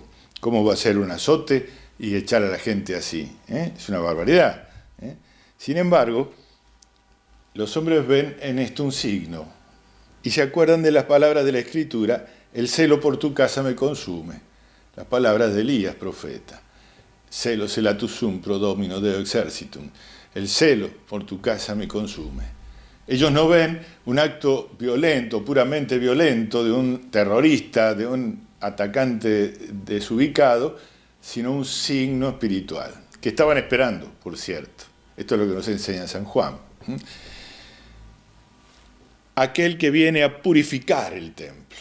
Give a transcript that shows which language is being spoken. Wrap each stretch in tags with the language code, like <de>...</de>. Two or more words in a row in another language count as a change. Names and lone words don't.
<es>¿Cómo va a ser un azote y echar a la gente así? Es una barbaridad. Sin embargo, los hombres ven en esto un signo y se acuerdan de las palabras de la Escritura: el celo por tu casa me consume. Las palabras de Elías, profeta.</es> <la>Celo celatus sum pro domino deo exercitum.</la> <es>El celo por tu casa me consume. Ellos no ven un acto violento, puramente violento, de un terrorista, de un atacante desubicado, sino un signo espiritual, que estaban esperando, por cierto. Esto es lo que nos enseña San Juan. Aquel que viene a purificar el templo.</es>